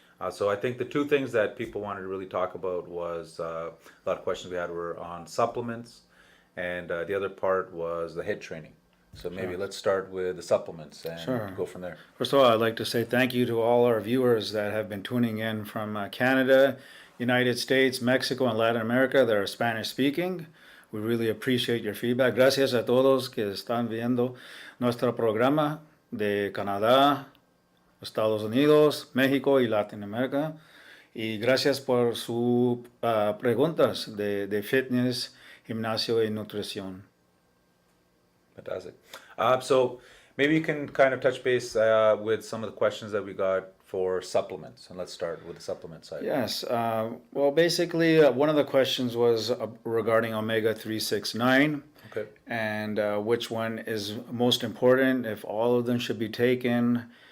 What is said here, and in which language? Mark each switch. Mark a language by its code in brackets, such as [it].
[en] So I think the two things that people wanted to really talk about was a lot of questions we had were on supplements, and the other part was the HIIT training. So maybe let's start with the supplements and go from there. First of all, I'd like to say thank you to all our viewers that have been tuning in from Canada, United States, Mexico, and Latin America that are Spanish speaking. We really appreciate your feedback. [es] Gracias a todos que están viendo nuestro programa de Canadá, Estados Unidos, México y Latinoamérica. Y gracias por sus preguntas de fitness, gimnasio y nutrición. [en] Fantastic. So maybe you can kind of touch base with some of the questions that we got for supplements, and let's start with the supplement side. Yes. Well, basically, one of the questions was regarding omega-369. Okay. And which one is most important, if all of them should be taken.